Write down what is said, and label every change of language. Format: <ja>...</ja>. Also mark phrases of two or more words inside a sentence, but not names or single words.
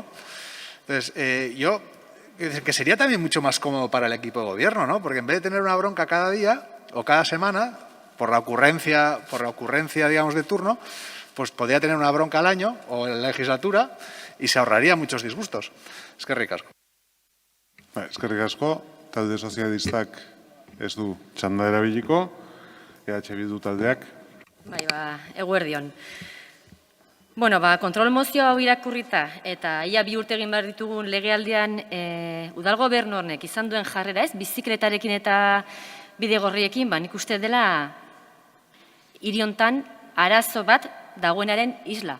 <es>Entonces, yo que sería también mucho más cómodo para el equipo de gobierno, ¿no? Porque en vez de tener una bronca cada día o cada semana por la ocurrencia, digamos, de turno, pues podría tener una bronca al año o en la legislatura y se ahorraría muchos disgustos.</es> <eu>Eskerrik asko. Eskerrik asko, talde sozialistak ez du txanda erabiliko, Bildu taldeak. Eguerdion. Bueno, kontrol mozio hau irakurrita eta ia 2 urte egin behar ditugun legealdian udal gobernu honek izan duen jarrera ez, bizikletarekin eta Bidegorriekin, nik uste dela hiri hontan arazo bat dagoenaren isla.</eu>